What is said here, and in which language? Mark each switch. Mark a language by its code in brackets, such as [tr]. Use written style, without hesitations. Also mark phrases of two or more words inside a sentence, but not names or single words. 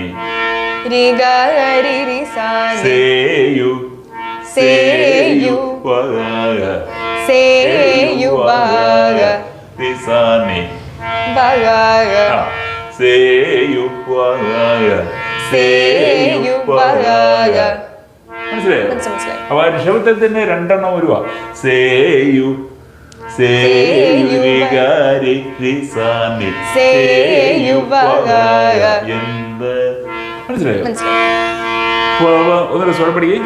[ml] రి గరి రి సాని సేయు సేయు వగ సేయు వగ రి సాని వగ సేయు വഗ సేయు వగ മനസ്സിലായി? അപ്പൊ ഋഷഭത്തിൽ തന്നെ രണ്ടെണ്ണം വരുവാ. സേയു സേയു ഗരി രി സാനി സേയു വഗ എന്ത് മനസ്സിലായോ? ഒന്നര സ്വരം പഠിക്കേ.